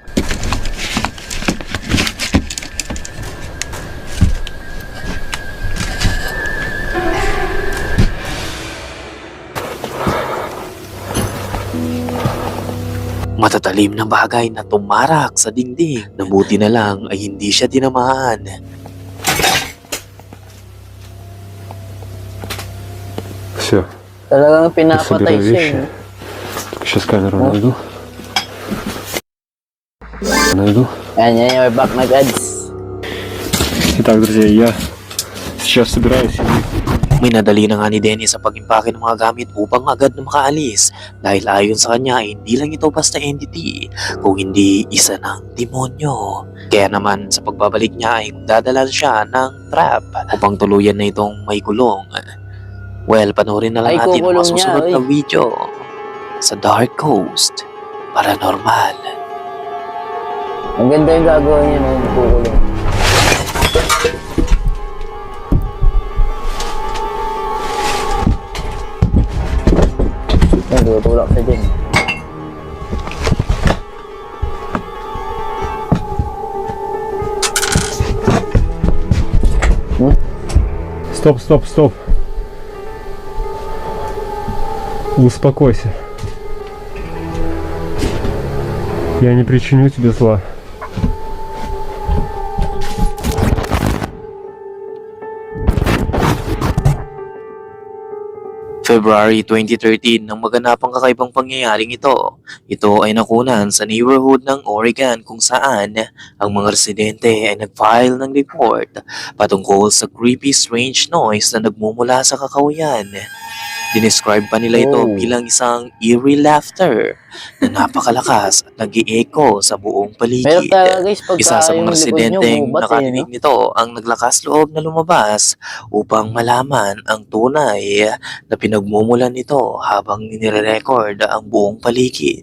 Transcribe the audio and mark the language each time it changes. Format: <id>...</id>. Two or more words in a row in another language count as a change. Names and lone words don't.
<tl>Matatalim na bagay na tumarak sa dingding. Nabuti na lang ay hindi siya tinamaan.</tl> <ru>Все,</ru> <tl>Talagang</tl> <ru>я</ru> <tl>pinapatay</tl> <ru>собираю</ru> <tl>siya,</tl> <ru>вещи.</ru> <tl>no?</tl> <ru>Сейчас камеру найду. Найду.</ru> <tl>Yan,</tl> <en>you're back na,</en> <tl>Gads.</tl> <ru>Итак, друзья, я сейчас собираюсь.</ru> <tl>Minadali na nga ni Dennis sa pag-impake ng mga gamit upang agad na makaalis dahil ayon sa kanya ay hindi lang ito basta entity kung hindi isa ng demonyo. Kaya naman sa pagbabalik niya ay magdadala siya ng trap upang tuluyan na itong may kulong. Well, panoorin na lang Ay, natin ang kukulong mga susunod niya, na video sa Dark Coast Paranormal. Ang ganda yung gagawin niya, no? Kukulong. Yan, tutulak siya dyan.</tl> <ru>Стоп, стоп, стоп. Успокойся. Я не причиню тебе зла.</ru> <tl>February 2013 nang maganap ang kakaibang pangyayaring ito. Ito ay nakunan sa neighborhood ng Oregon kung saan ang mga residente ay nag-file ng report patungkol sa</tl> <en>creepy strange noise</en> <tl>na nagmumula sa kakahuyan. Dinescribe pa nila ito Oh. bilang isang</tl> <en>eerie laughter</en> <tl>na napakalakas at nag-i-echo sa buong Meron paligid. talaga guys, pagka Isa sa yung mga likod niyo, residenteng bubat, nakarinig nito ang naglakas loob na lumabas upang malaman ang tunay na pinagmumulan nito habang nire-record ang buong paligid.</tl>